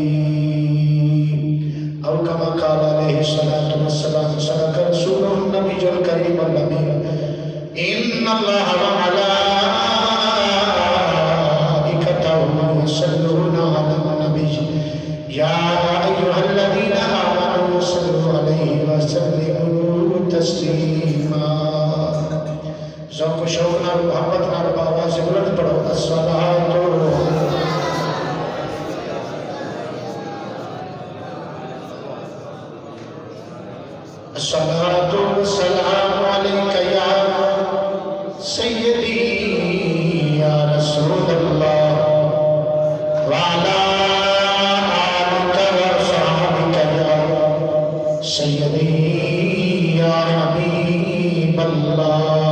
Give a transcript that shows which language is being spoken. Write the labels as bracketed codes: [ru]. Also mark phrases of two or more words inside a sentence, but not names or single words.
[ar] أو كما قال عليه الصلاة والسلام صدق رسوله النبي الكريم الأمين إن الله وملائكته يصلون على النبي يا أيها الذين آمنوا صلوا عليه وسلموا تسليما [pa] ذوق و شوق نال محبت نال آواز بلند پڑھو [ar] الصلاة والسلام عليك يا سيدي يا رسول الله وعلى آلك وصحبك يا سيدي يا حبيب الله